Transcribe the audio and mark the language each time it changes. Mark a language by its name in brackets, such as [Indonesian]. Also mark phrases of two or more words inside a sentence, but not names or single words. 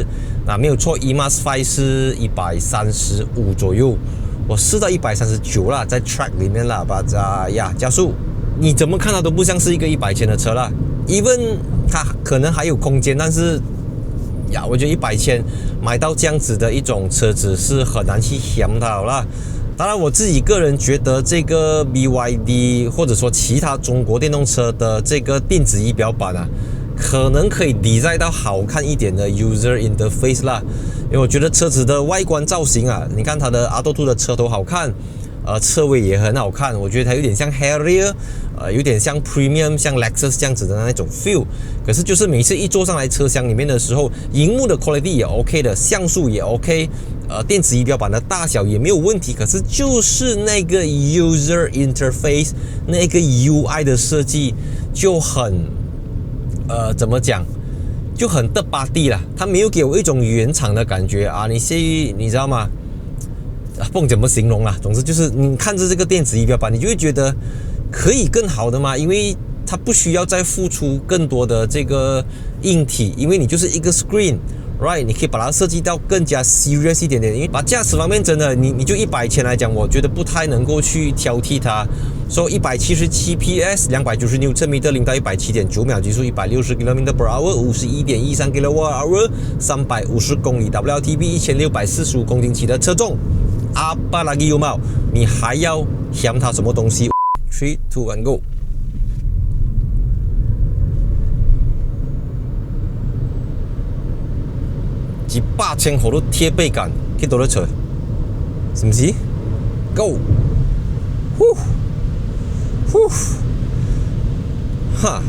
[Chinese] 沒有錯 ，EMAS 5是135左右，我試到139啦，在 track 裡面啦，加速你怎麼看它都不像是一個100千的車啦。even 它可能還有空間，但是呀，我覺得100千買到這樣子的一種車子是很難去嫌它啦。當然，我自己個人覺得這個 BYD 或者說其他中國電動車的這個電子儀表板啊，可能可以 design 到好看一點的 [English] user interface [Chinese] 啦。因為我覺得車子的外觀造型啊，你看它的 Atto 2的車頭好看，車尾也很好看，我覺得它有點像 Harrier，有點像 Premium， 像 Lexus 這樣子的那種 feel。可是就是每次一坐上來車廂裡面的時候，熒幕的 quality 也 OK 的，像素也 OK， 電子儀表板的大小也沒有問題。可是就是那個 [English] user interface， [Chinese] 那個 UI 的設計就很怎麼講？就很的巴蒂啦，它沒有給我一種原廠的感覺啊！你知道嗎？不懂怎麼形容啦。總之就是你看着這個電子儀表板，你就會覺得可以更好的嘛，因為它不需要再付出更多的這個硬體，因為你就是一個 screen。Right， 你可以把它設計到更加 serious 一點點，因為把駕駛方面真的，你就100千來講，我覺得不太能夠去挑剔它。說177 PS， 290 Nm， 0到 107.9 秒，極速160 km/h， 51.13 kWh， 350 公里 WLTP， 1645公斤起的車重。 [Malay] Apa lagi you mau？ [Chinese] 你還要嫌它什麼東西 ？3、2、1 go！幾百千號都貼背感，幾多的車？是不是 ？Go！ 呼呼哈！